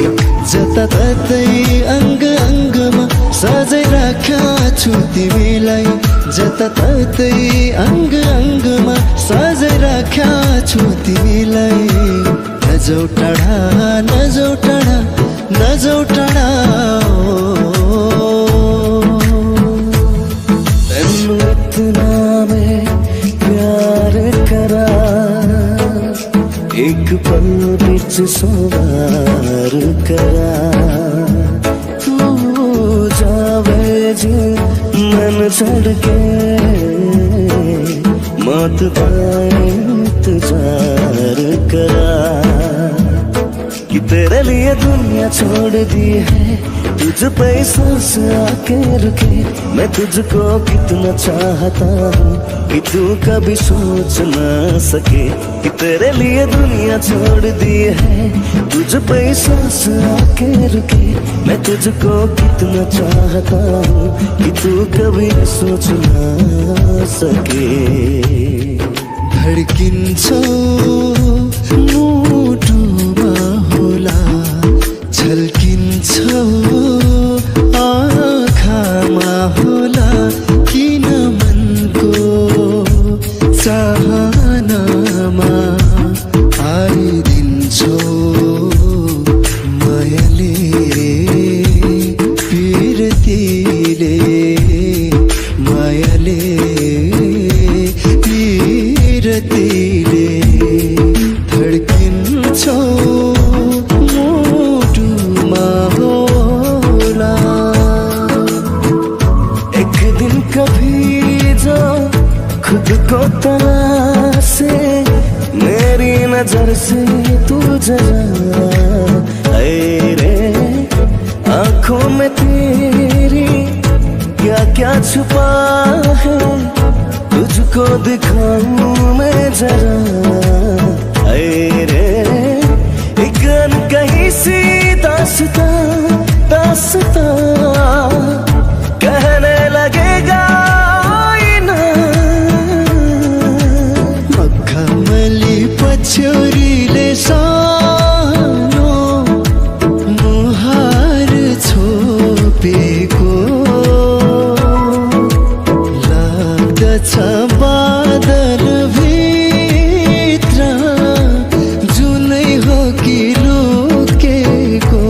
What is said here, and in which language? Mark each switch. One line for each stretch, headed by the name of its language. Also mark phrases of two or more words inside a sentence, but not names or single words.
Nepali: जताततै अङ्ग अङ्गमा सजाइ राख्या छु तिमीलाई। जताततै अङ्ग अङ्गमा सजाइ राख्या छु तिमीलाई। नजाऊ टाढा नजाऊ टाढा नजाऊ टाढा।
Punjabi: ਤੰਨੂ ਇਤਨਾ ਮੈਂ ਪਿਆਰ ਕਰਾ, ਇਕ ਪਲ ਬਿਚ ਸਵਾਰ ਕਰਾ। ਤੂ ਜਾਵੇ ਜੀ ਮਨ ਛੜ ਕੇ ਮੌਤ ਪਾਏ ਇੰਤਜ਼ਾਰ ਕਰਾ।
Hindi: कि तेरे लिए दुनिया छोड़ दी है, तुझ पे सांस आके रुके। मैं तुझको कितना चाहता हूँ कि तू कभी सोच ना सके। कि तेरे लिए दुनिया छोड़ दी है, तुझ पे सांस आके रुके। मैं तुझको कितना चाहता हूँ कि तू कभी सोच ना सके।
Nepali: धड्किन्छौ मुटुमा होला, झल्किन्छौ आँखामा होला। किन मनको चाहनामा आइदिन्छौ मायाले पिरतीले, मायाले पिरतीले। धड्किन्छौ मुटुमा होला।
Hindi: एक दिन कभी जो खुद को तलाशे, मेरी नजर से तू जरा। ऐ रे आँखों में तेरी क्या क्या छुपा है, तुझको दिखाऊं मैं जरा। ऐ रे एक अनकही सी दास्तां दास्तां कहने लगेगा आईना।
Nepali: मखमली पछ्यौरीले सानो मुहार छोपेको लाग्दछ बादल भित्र जुनै हो कि लुकेको।